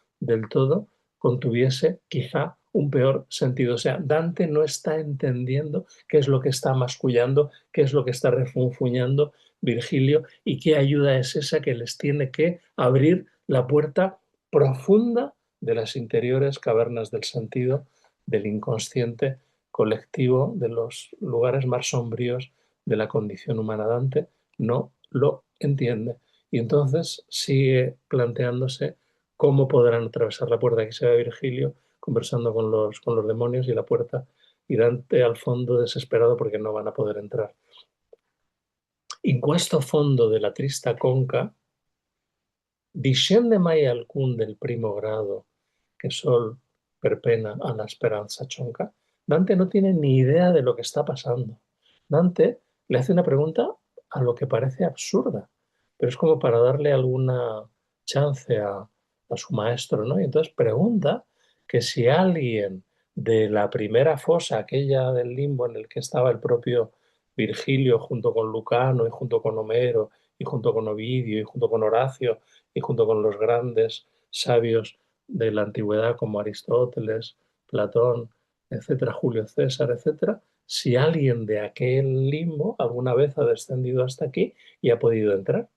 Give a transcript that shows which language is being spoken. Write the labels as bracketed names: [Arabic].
[Spanish] del todo, contuviese quizá un peor sentido. O sea, Dante no está entendiendo qué es lo que está mascullando, qué es lo que está refunfuñando Virgilio y qué ayuda es esa que les tiene que abrir la puerta profunda de las interiores cavernas del sentido, del inconsciente colectivo, de los lugares más sombríos de la condición humana. Dante no lo entiende. Y entonces sigue planteándose cómo podrán atravesar la puerta. Aquí se ve Virgilio conversando con los demonios y la puerta, y Dante al fondo desesperado porque no van a poder entrar. [Italian] In questo fondo della trista conca discende mai alcun del primo grado que sol per pena a la esperanza chonca. [Spanish] Dante no tiene ni idea de lo que está pasando. Dante le hace una pregunta a lo que parece absurda, pero es como para darle alguna chance a su maestro, ¿no? Y entonces pregunta que si alguien de la primera fosa, aquella del limbo en el que estaba el propio Virgilio junto con Lucano y junto con Homero y junto con Ovidio y junto con Horacio y junto con los grandes sabios de la antigüedad como Aristóteles, Platón, etcétera, Julio César, etcétera, si alguien de aquel limbo alguna vez ha descendido hasta aquí y ha podido entrar.